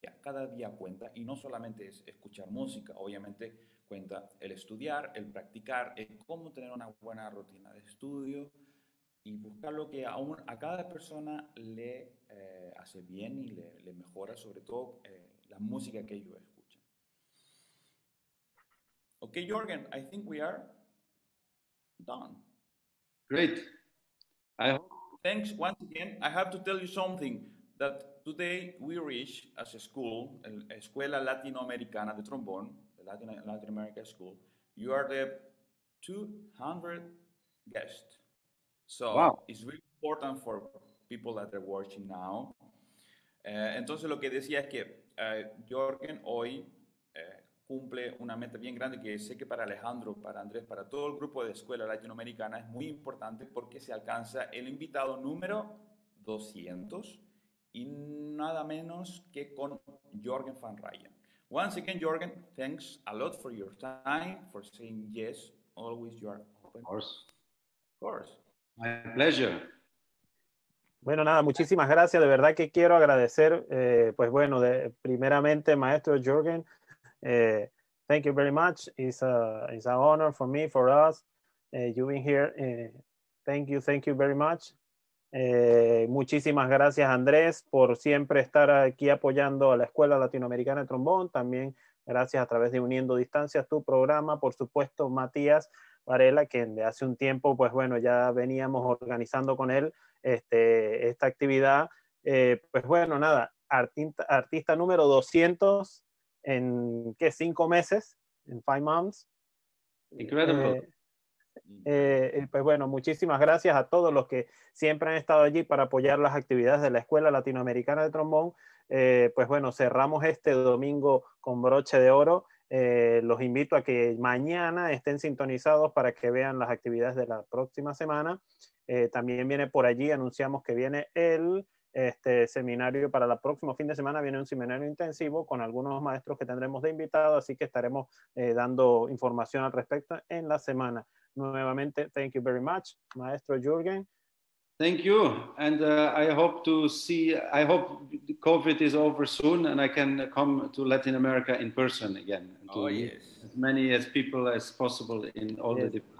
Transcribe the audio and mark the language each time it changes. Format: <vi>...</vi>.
<es>Cada día cuenta, y no solamente es escuchar música, obviamente cuenta el estudiar, el practicar, el cómo tener una buena rutina de estudio y buscar lo que a cada persona le hace bien y le mejora, sobre todo la música que ellos escuchan.</es> <en>Okay, Jorgen, I think we are done. Great. Thanks once again. I have to tell you something, that today we reached as a school, Escuela Latinoamericana de Trombón, the Latin America School. You are the 200th guest. So wow. It's really important for people that are watching now.</en> <es>Entonces lo que decía es que Jorgen hoy cumple una meta bien grande que sé que para Alejandro, para Andrés, para todo el grupo de Escuela Latinoamericana es muy importante, porque se alcanza el invitado número 200 y nada menos que con Jörgen van Rijen.</es> <en>Once again, Jörgen, thanks a lot for your time, for saying yes. Always you are open. Of course. Of course. My pleasure.</en> <es>Bueno, nada, muchísimas gracias. De verdad que quiero agradecer, pues bueno, primeramente, maestro Jörgen.</es> <en>Thank you very much. It's an honor for me, for us. You being here. Thank you very much.</en> <es>Muchísimas gracias, Andrés, por siempre estar aquí apoyando a la Escuela Latinoamericana de Trombón. También gracias a través de Uniendo Distancias, tu programa. Por supuesto, Matías Varela, que de hace un tiempo, pues bueno, ya veníamos organizando con él esta actividad. Pues bueno, nada, artista número 200 en, ¿qué? 5 meses, en</es> <en>5 months. Incredible.</en> <es>Pues bueno, muchísimas gracias a todos los que siempre han estado allí para apoyar las actividades de la Escuela Latinoamericana de Trombón. Pues bueno, cerramos este domingo con broche de oro. Los invito a que mañana estén sintonizados para que vean las actividades de la próxima semana. También viene por allí, anunciamos que viene el seminario para el próximo fin de semana. Viene un seminario intensivo con algunos maestros que tendremos de invitados, así que estaremos dando información al respecto en la semana. Nuevamente,</es> <en>thank you very much, maestro Jürgen. Thank you, and I hope COVID is over soon and I can come to Latin America in person again. Oh, yes. As many as people as possible in all the different...</en>